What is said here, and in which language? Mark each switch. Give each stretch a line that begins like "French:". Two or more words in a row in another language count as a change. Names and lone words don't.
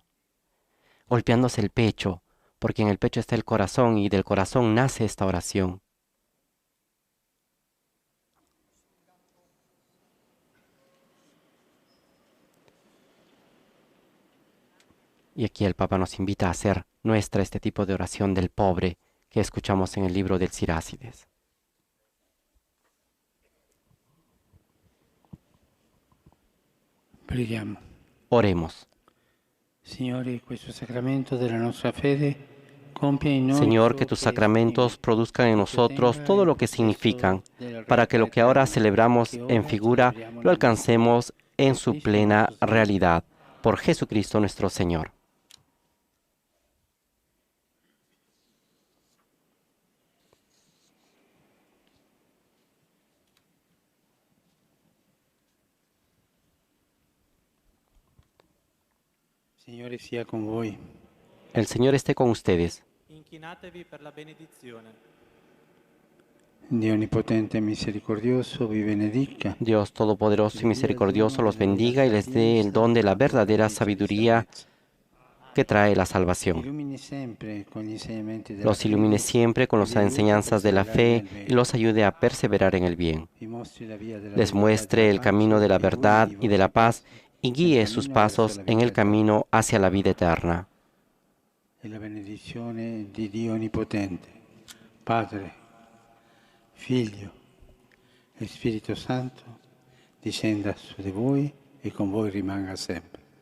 Spanish: Golpeándose el pecho, porque en el pecho está el corazón y del corazón nace esta oración. Y aquí el Papa nos invita a hacer nuestra este tipo de oración del pobre que escuchamos en el libro del Sirácides.
Italian: Preghiamo.
Spanish: Oremos.
Italian: Signore, questo sacramento della nostra fede compie in noi
Spanish: Señor, que tus sacramentos produzcan en nosotros todo lo que significan, para que lo que ahora celebramos en figura lo alcancemos en su plena realidad. Por Jesucristo nuestro Señor.
Italian: Signore sia con voi.
Spanish: El Señor esté con ustedes.
Italian: Inchinatevi per la benedizione. Dio onnipotente e misericordioso vi benedica.
Spanish: Dios Todopoderoso y Misericordioso los bendiga y les dé el don de la verdadera sabiduría que trae la salvación. Los ilumine siempre con las enseñanzas de la fe y los ayude a perseverar en el bien. Les muestre el camino de la verdad y de la paz y guíe sus pasos en el camino hacia la vida eterna.
Italian: E la benedizione di Dio Onnipotente, Padre, Figlio e Spirito Santo, discenda su di voi e con voi rimanga sempre.